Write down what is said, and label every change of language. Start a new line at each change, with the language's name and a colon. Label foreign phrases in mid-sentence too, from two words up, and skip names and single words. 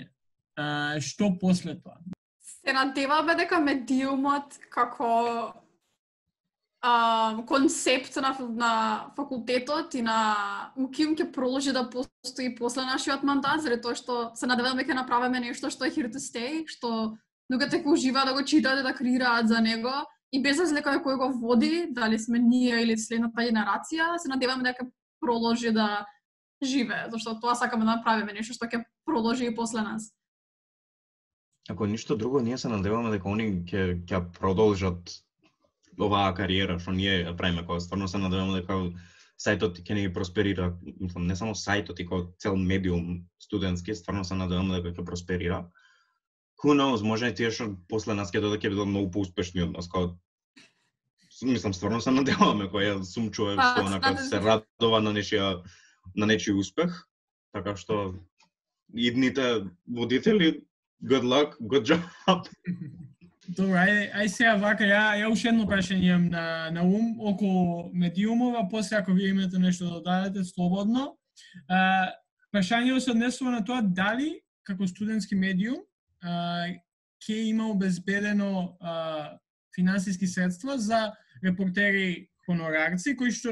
Macedonian: Што после тоа? Се надеваме дека медиумот како концепт на факултетот и на УКИМ ќе продолжи да постои после нашиот мандат, заради тоа што се надеваме дека направиме нешто што е
English: here to stay,
Macedonian: што луѓето ќе уживаат да го читаат и да креираат за него и без разлика кој го води, дали сме ние или следната генерација, се надеваме дека продолжи да живее, зашто тоа сакаме да направиме нешто што ќе продолжи и после нас. Ако ништо друго, ние се надеваме дека они ќе продолжат оваа кариера што ние ја правиме, кога стварно се надеваме дека сајтот ќе ни просперира, мислам, не само сајтот, и како цел медиум студентски, стварно се надеваме дека ќе просперира.
English: who knows,
Macedonian: може и тие што после нас ќе додат ќе бидат многу поуспешни од нас, као мислам стварно се надеваме кој ја сум човек што онака се радува на нечи успех, така што идните водители,
English: good luck, good job.
Macedonian: Добре, ај сега вака, ја уште едно прашање имам на ум околу медиумова, после ако вие имате нешто да дадете, слободно. Прашањето се однесува на тоа дали како студентски медиум ќе има обезбедено финансиски средства за репортери хонорарци кои што